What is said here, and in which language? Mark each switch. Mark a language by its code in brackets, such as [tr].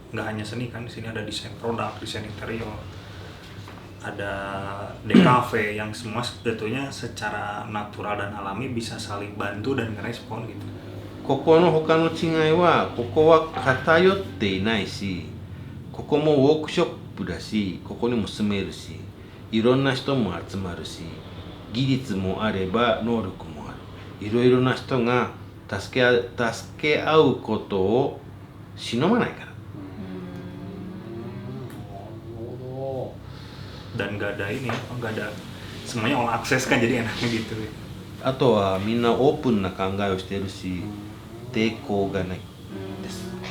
[id] Nggak hanya seni kan, di sini ada desain produk, desain interior, ada DKV yang semua sebetulnya secara natural dan alami bisa saling bantu dan ngerespon gitu. [ja] ここの他の違いは、ここは偏っていないし、ここもウォークショップだし、ここにも住めるし、いろんな人も集まるし、技術もあれば能力もある。いろいろな人が助け合うことを忍ばないから。 [id] Dan nggak ada ini, nggak ada semuanya [en] all access [id] kan, jadi enaknya gitu. [ja] あとはみんなオープンな考えをしているし、抵抗がないです。